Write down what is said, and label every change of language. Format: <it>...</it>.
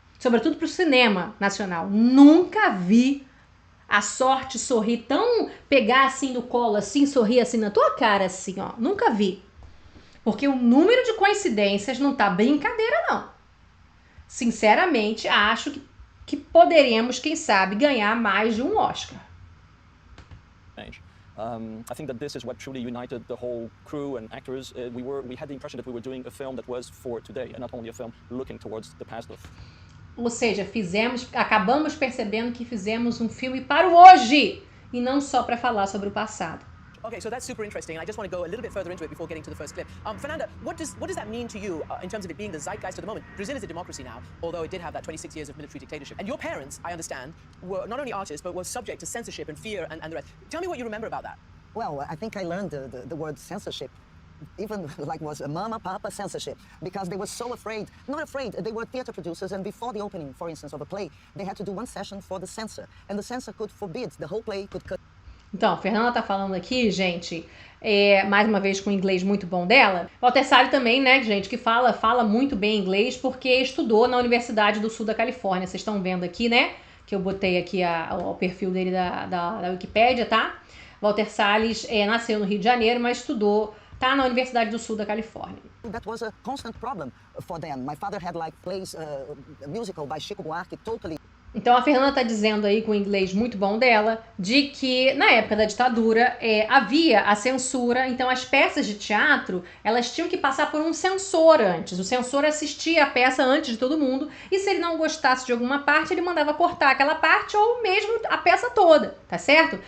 <pt>Sobretudo para o cinema nacional. Nunca vi a sorte sorrir tão, pegar assim no colo, assim, sorrir assim na tua cara, assim, ó. Nunca vi. Porque o número de coincidências não tá brincadeira, não. Sinceramente, acho que poderemos, quem sabe, ganhar mais de um Oscar.</pt> <en>I think that this is what truly united the whole crew and actors. We had the impression that we were doing a film that was for today, and not only a film looking towards the past of.</en> <pt>Ou seja, acabamos percebendo que fizemos um filme para o hoje e não só para falar sobre o passado.</pt> <en>Okay, so that's super interesting. I just want to go a little bit further into it before getting to the first clip. Fernanda, what does that mean to you in terms of it being the zeitgeist of the moment? Brazil is a democracy now, although it did have that 26 years of military dictatorship. And your parents, I understand, were not only artists, but were subject to censorship and fear and the rest. Tell me what you remember about that. Well, I think I learned the word censorship, even like was a mama, papa censorship, because they were so afraid, not afraid, they were theater producers, and before the opening, for instance, of a play, they had to do one session for the censor, and the censor could forbid the whole play, could cut.</en> <pt>Então, Fernanda tá falando aqui, gente, mais uma vez com o inglês muito bom dela. Walter Sally também, né, gente, que fala muito bem inglês porque estudou na Universidade do Sul da Califórnia. Vocês estão vendo aqui, né, que eu botei aqui o perfil dele da Wikipédia, tá? Walter Salles nasceu no Rio de Janeiro, mas tá na Universidade do Sul da Califórnia.</pt> <en>That was a constant problem for them. My father had like plays, a musical by Chico Buarque, totally.</en> <pt>Então a Fernanda está dizendo aí com o inglês muito bom dela, de que na época da ditadura havia a censura, então as peças de teatro, elas tinham que passar por um censor antes. O censor assistia a peça antes de todo mundo e se ele não gostasse de alguma parte, ele mandava cortar aquela parte ou mesmo a peça toda, tá certo?</pt>